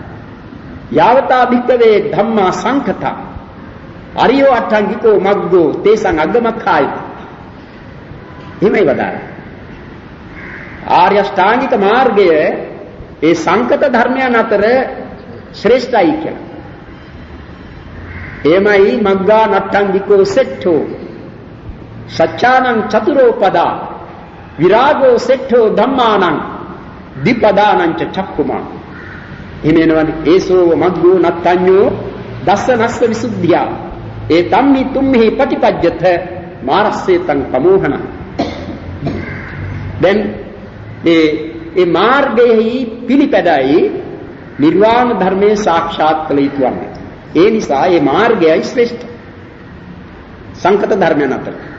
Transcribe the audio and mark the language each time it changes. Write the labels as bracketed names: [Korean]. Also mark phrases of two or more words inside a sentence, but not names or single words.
[Pali] යාවතා භික්කවේ ධම්මා සංකතා අරියෝ අට්ඨංගිකෝ මග්ගෝ තේසං අග්ගමක්ඛායති. [Sinhala] එහෙමයි වදාරන්නේ. ආර්ය අෂ්ටාංගික මාර්ගය ඒ සංකත ධර්මයන් අතර ශ්‍රේෂ්ඨයි කියලා. [Pali] එමයි මග්ගා නට්ඨංගිකෝ සෙට්ඨෝ සච්ඡානං චතුරෝපදා විරාගෝ සෙට්ඨෝ ධම්මානං දීපදානං ච චක්කුමා. එමෙන්නවනේ ඒසෝ මග්ගෝ නට්ඨඤ්ඤෝ දස්සනස්ස විසුද්ධියා ඒ තම්මි තුම්හි පටිපජ්ජත මාරස්සේතං පමෝහන. [Sinhala] දැන් ඒ මාර්ගයෙහි පිළිපැදයි නිර්වාණ ධර්මයේ සාක්ෂාත් කළ යුතු වන්නේ. ඒ නිසා මේ මාර්ගයයි ශ්‍රේෂ්ඨ සංකත ධර්මයන් අතර.